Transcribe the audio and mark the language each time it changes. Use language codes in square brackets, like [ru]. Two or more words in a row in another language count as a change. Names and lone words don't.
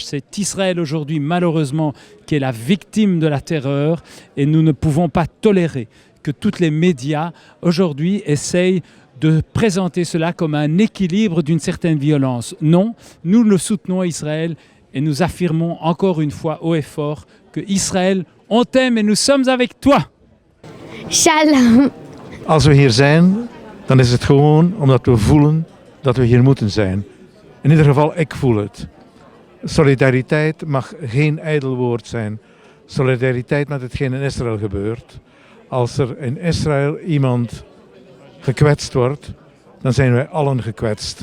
[fr] C'est Israël aujourd'hui malheureusement qui est la victime de la terreur et nous ne pouvons pas tolérer que tous les médias aujourd'hui essayent de présenter cela comme un équilibre d'une certaine violence. Non, nous le soutenons Israël et nous affirmons encore une fois haut et fort que Israël, on t'aime et nous sommes avec toi. Shalom. [nl] Als we hier zijn, dan is het gewoon omdat we voelen dat we hier moeten zijn. In ieder geval, ik voel het. Solidariteit mag geen ijdel woord zijn. Solidariteit met hetgeen in Israël gebeurt. Als er in Israël iemand gekwetst wordt, dan zijn wij allen gekwetst.